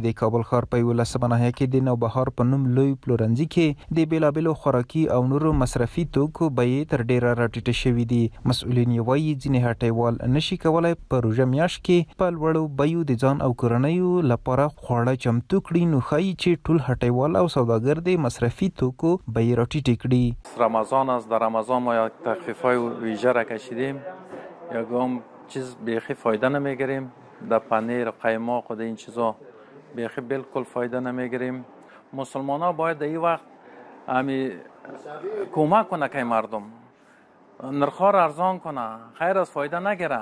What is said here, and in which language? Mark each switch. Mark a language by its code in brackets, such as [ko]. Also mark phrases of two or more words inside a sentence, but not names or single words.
[ps] د کابل ښار په 11مه ناحیه کې د نوبهار په نوم لوی پلورنځي کې د بیلابیلو خوراکي او نورو مصرفي توکو بیې تر ډیره راټیټې شوي دي. مسؤلین یې وایي ځینې هټیوال نشي کولای په روژه میاشت کې په لوړو بیو د ځان او کورنیو لپاره خواړه چمتو کړي، نو ښایي چې ټول هټیوال او سوداګر د مصرفي توکو بیې راټیټې کړي. [fa] رمضان است، در رمضان ما یک تخفیف‌های ویژه را کشیدیم، یکم چیز بیخی فایده نمیگیریم، در پنیر قیماق و این چیزا بیخی بالکل فایده نمیگیریم. مسلمان ها باید در این وقت همی کمک کنه که مردم نرخ‌ها را ارزان کنه، خیر از فایده نگیره.